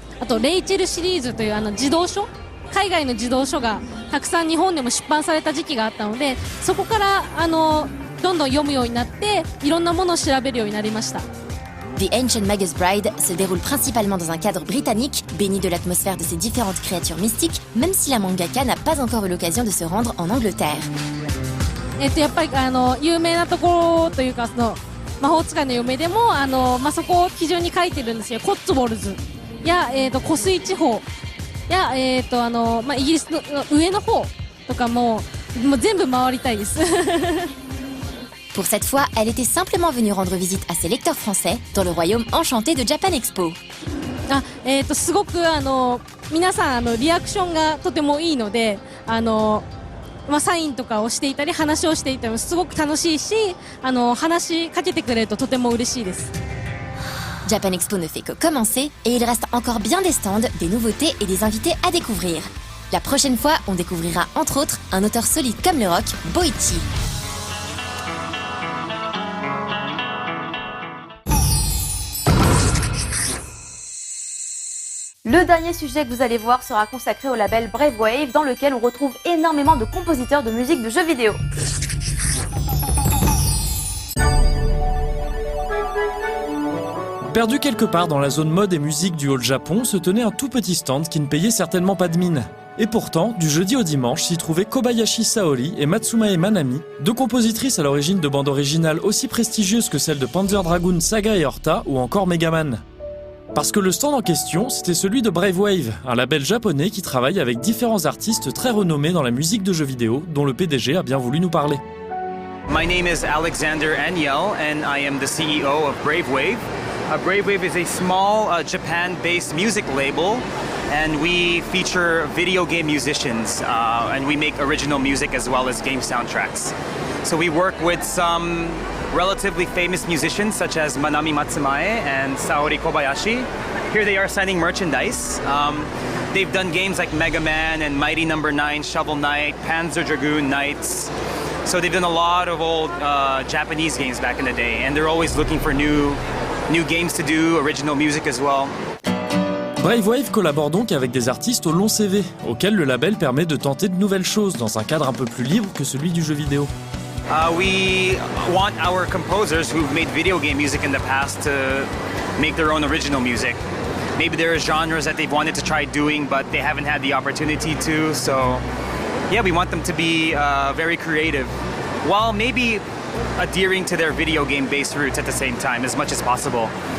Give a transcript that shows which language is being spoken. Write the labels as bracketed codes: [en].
[ja] あとレイチェルシリーズという児童書、海外の児童書がたくさん日本でも出版された時期があったので、そこからどんどん読むようになっていろんなものを調べるようになりました。 [fr] The Ancient Magus Bride se déroule principalement dans un cadre britannique, béni de l'atmosphère de ces différentes créatures mystiques, même si la mangaka n'a pas encore eu l'occasion de se rendre en Angleterre. [ja] やっぱり有名なところというか、その魔法使いの嫁でもそこを基準に書いてるんですよ。コッツウォルズや湖水地方やイギリスの上の方とかも全部回りたいです。 [fr] Pour cette fois, elle était simplement venue rendre visite à ses lecteurs français dans le royaume enchanté de Japan Expo. [ja] すごく皆さんリアクションがとてもいいので、サインとかをしていたり話をしていたりもすごく楽しいし、話しかけてくれるととても嬉しいです。 [fr] Japan Expo ne fait que commencer et il reste encore bien des stands, des nouveautés et des invités à découvrir. La prochaine fois, on découvrira entre autres un auteur solide comme le rock, Boichi. Le dernier sujet que vous allez voir sera consacré au label Brave Wave, dans lequel on retrouve énormément de compositeurs de musique de jeux vidéo. Perdu quelque part dans la zone mode et musique du Hall Japon, se tenait un tout petit stand qui ne payait certainement pas de mine. Et pourtant, du jeudi au dimanche, s'y trouvaient Kobayashi Saori et Matsumae Manami, deux compositrices à l'origine de bandes originales aussi prestigieuses que celles de Panzer Dragoon, Saga et Horta, ou encore Megaman. Parce que le stand en question, c'était celui de Brave Wave, un label japonais qui travaille avec différents artistes très renommés dans la musique de jeux vidéo, dont le PDG a bien voulu nous parler. [en] My name is Alexander Aniel, and I am the CEO of Brave Wave. Brave Wave is a small Japan-based music label, and we feature video game musicians, and we make original music as well as game soundtracks. So we work with some relatively famous musicians such as Manami Matsumae and Saori Kobayashi. Here they are signing merchandise. They've done games like Mega Man and Mighty No. 9, Shovel Knight, Panzer Dragoon Knights. So they've done a lot of old Japanese games back in the day, and they're always looking for new games to do, original music as well. [fr] Brave Wave collabore donc avec des artistes au long CV, auxquels le label permet de tenter de nouvelles choses dans un cadre un peu plus libre que celui du jeu vidéo. [en] We want our composers who've made video game music in the past to make their own original music. Maybe there are genres that they've wanted to try doing, but they haven't had the opportunity to. So, yeah, we want them to be very creative, while maybe adhering to their video game-based roots at the same time as much as possible.